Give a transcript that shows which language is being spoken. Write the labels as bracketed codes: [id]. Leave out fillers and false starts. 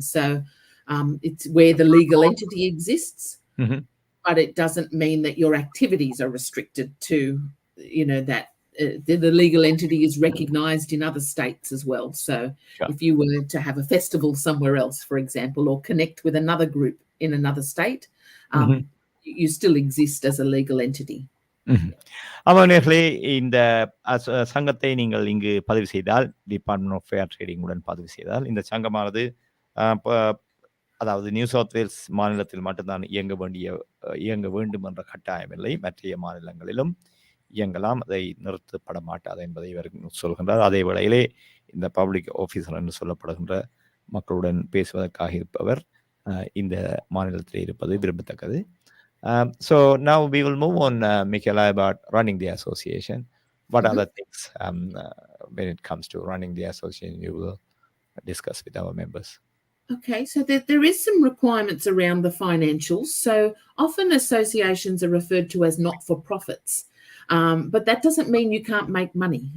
[en] So it's where the legal entity exists, but it doesn't mean that your activities are restricted to, that the legal entity is recognised in other states as well. So if you were to have a festival somewhere else, for example, or connect with another group in another state, you still exist as a legal entity. [ta] அவனர்களே, இந்த சங்கத்தை நீங்கள் இங்கு பதிவு செய்தால், department of fair trading உடன் பதிவு செய்தால், இந்த சங்கமானது அதாவது நியூ சவுத் வேல்ஸ் மாநிலத்தில் மட்டும்தான் இயங்க வேண்டும் என்ற கட்டாயம் இல்லை. மற்ற மாநிலங்களிலும் இயங்கலாம். அதை நிறுத்தப்பட மாட்டாது என்பதை இவர் சொல்கின்றார். அதே வேளையிலே இந்த பப்ளிக் ஆஃபீஸர் என்று சொல்லப்படுகின்ற மக்களுடன் பேசுவதற்காக இருப்பவர் இந்த மாநிலத்தில் இருப்பது விரும்பத்தக்கது. [en] So now we will move on, Michaela, about running the association. What other things when it comes to running the association you will discuss with our members? Okay, so there is some requirements around the financials. So often associations are referred to as not-for-profits, but that doesn't mean you can't make money.